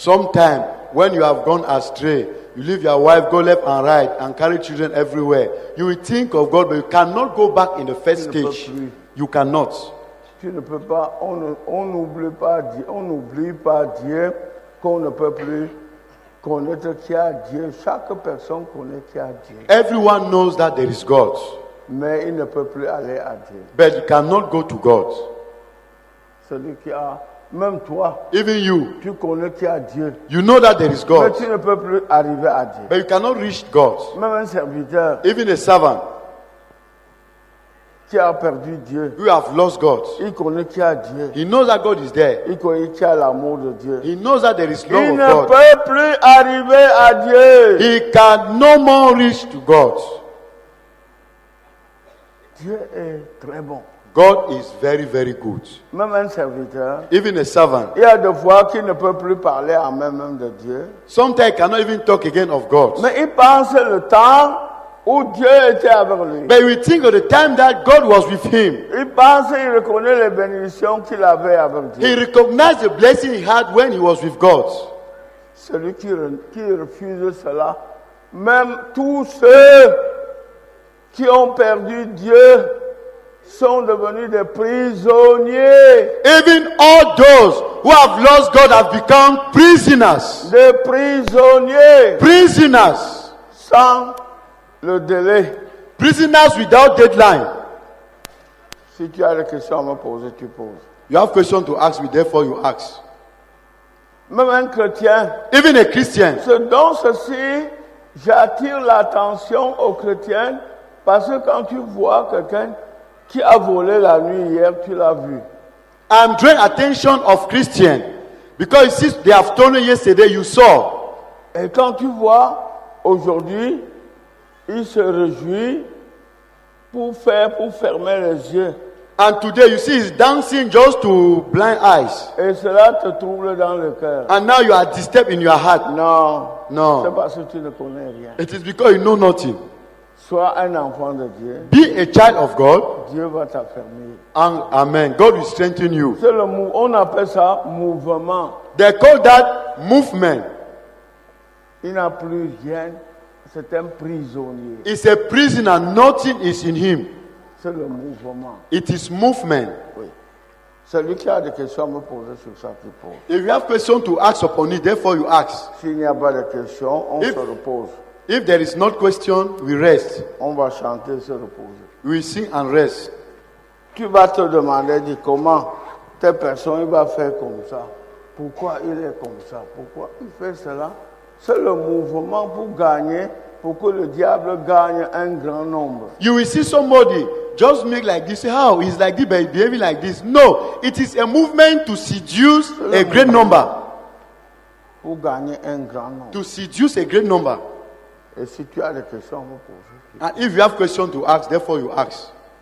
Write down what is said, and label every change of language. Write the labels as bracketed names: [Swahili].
[English] sometime when you have gone astray, you leave your wife, go left and right, and carry children everywhere. You will think of God, but you cannot go back in the first [French] Tu ne peux [English] stage. [French] plus. [English] You cannot. [French] Tu ne peux pas, on n'oublie pas Dieu, on n'oublie pas Dieu, qu'on ne peut plus connaître qui a Dieu. Chaque personne connaît qui a Dieu, [English] Everyone knows that there is God, [French] mais il ne peut plus aller à Dieu. [English] but you cannot go to God. [French] Celui qui a, même toi, [English] Even you, [French] tu connais qui a Dieu, [English] you know that there is [French] mais [English] God, [French] tu ne peux plus arriver à Dieu. [English] but you cannot reach God. [French] Même un serviteur [English] Even a servant, [French] qui a perdu Dieu, [English] you have lost God. [French] il connaît qui a Dieu, [English] He knows that God is there. [French] il connaît qui a l'amour de Dieu. [English] He knows that there is [French] Il [English] love [French] ne [English] of God. [French] peut plus arriver à Dieu. [English] He can no more reach to God. [French] Dieu est très bon. [English] God is very, very good. [French] Même un serviteur, [English] Even a servant, [French] il y a des fois qu'il ne peut plus parler en même de Dieu. [English] sometimes cannot even talk again of God. [French] Mais il pense le temps où Dieu était avec lui. [English] But we think of the time that God was with him. [French] Il pense, il reconnaît les bénédictions qu'il avait avec [English] He [French] Dieu. [English] recognized the blessing he had when he was with God. [French] Celui qui refuse cela, même tous ceux qui ont perdu Dieu sont devenus des prisonniers. [English] Even all those who have lost God have become prisoners. [French] Des prisonniers [English] Prisoners. [French] sans le délai. [English] Prisoners without deadline. [French] Si tu as des questions à me poser, tu poses. [English] You have questions to ask me, therefore you ask. [French] Même un chrétien, [English] Even a Christian. [French] dans ceci, j'attire l'attention aux chrétiens parce que quand tu vois quelqu'un qui a volé la nuit hier, tu l'as vu. [English] I'm drawing attention of Christian because you see they have stolen yesterday, you saw. [French] Et quand tu vois aujourd'hui, il se réjouit pour fermer les yeux. [English] And today you see he's dancing just to blind eyes. [French] Et cela te trouble dans le cœur. [English] And now you are disturbed in your heart. [French] Non, c'est [English] No. [French] parce que tu ne connais rien. [English] It is because you know nothing. [French] Sois un enfant de Dieu, [English] Be a child of God. [French] Dieu va t'affermir. [English] And amen. God will strengthen you. [French] C'est on appelle ça mouvement. [English] They call that movement. [French] Il n'a plus rien, c'est un prisonnier. [English] It's a prisoner. Nothing is in him. [French] C'est le mouvement. [English] It is movement. [French] Oui. Celui qui a des questions à me poser sur ça, tu poses. [English] If you have questions to ask upon it, therefore you ask. [French] S'il n'y a pas de questions, on [English] If- [French] se repose. [English] If there is not question, we rest. [French] On va chanter, se reposer. [English] We sing and rest. [French] Tu vas te demander comment telle personne il va faire comme ça. Pourquoi il est comme ça? Pourquoi il fait cela? C'est le mouvement pour gagner, pour que le diable gagne un grand nombre. [English] You will see somebody just make like this. Say, how? He's like this, but behaving like this. No, it is a movement to seduce a great number. [French] Pour gagner un grand nombre. [English] To seduce a great number. [French] Et si tu as des questions à me poser, [English] And if you have questions to ask, therefore you ask.